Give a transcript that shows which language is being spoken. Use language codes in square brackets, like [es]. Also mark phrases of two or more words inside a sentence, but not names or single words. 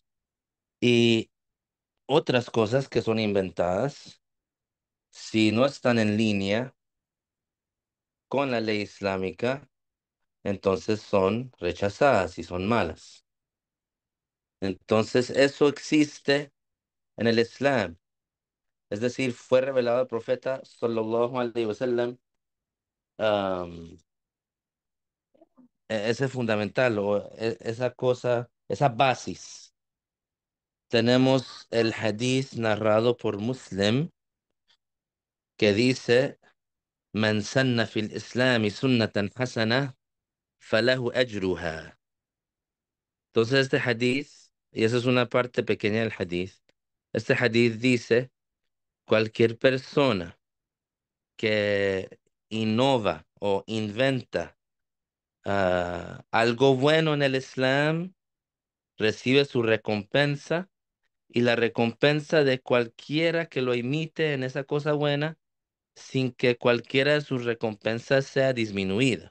[es] Y otras cosas que son inventadas, si no están en línea con la ley islámica, entonces son rechazadas y son malas. Entonces eso existe en el Islam. Es decir, fue revelado al profeta [ar] صلى الله عليه وسلم, am, [es] ese fundamental o esa cosa, esa basis. Tenemos el hadith narrado por Muslim que dice: [ar] "من سن في الإسلام سنة حسنة فله أجرها". [es] Entonces este hadith, y esa es una parte pequeña del hadith, este hadith dice: cualquier persona que innova o inventa algo bueno en el Islam recibe su recompensa, y la recompensa de cualquiera que lo imite en esa cosa buena, sin que cualquiera de sus recompensas sea disminuida.